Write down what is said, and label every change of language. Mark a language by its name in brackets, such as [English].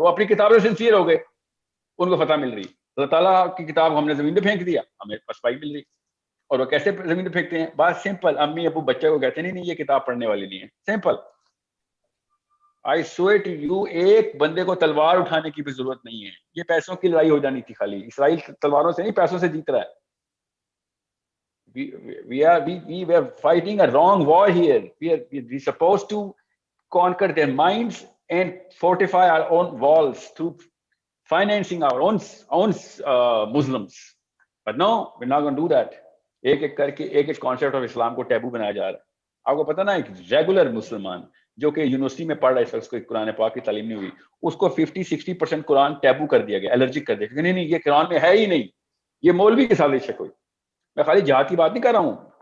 [Urdu] وہ اپنی کتاب سے سنسیئر ہو گئے، ان کو فتح مل رہی. اللہ تعالیٰ کی کتاب ہم نے زمین پہ پھینک دیا، ہمیں پسپائی مل رہی. اور وہ کیسے زمین پہ پھینکتے ہیں؟ بات سمپل. امی ابو بچے کو کہتے نہیں یہ کتاب پڑھنے والی نہیں ہے. Simple. [English] I swear to you [Urdu] ایک بندے کو تلوار اٹھانے کی بھی ضرورت نہیں ہے. یہ پیسوں کی لڑائی ہو جانی تھی خالی. اسرائیل تلواروں سے نہیں پیسوں سے جیت رہا ہے. [English] We were fighting a wrong war here. We supposed to conquer their minds and fortify our own walls through financing our own Muslims. But no, we're not going to do that. [Urdu] ایک کر کے ایک concept of اسلام کو taboo بنایا جا رہا ہے. آپ کو پتا نا ایک ریگولر مسلمان جو کہ یونیورسٹی میں پڑھ رہا ہے، اس کو قرآن پاک کی تعلیم نہیں ہوئی، اس کو 50-60% قرآن ٹیبو کر دیا گیا، الرجک کر دیا گیا. نہیں یہ قرآن میں ہے ہی نہیں. یہ مولوی کے سازش ہے کوئی. میں خالی جہاد کی بات نہیں کر رہا ہوں.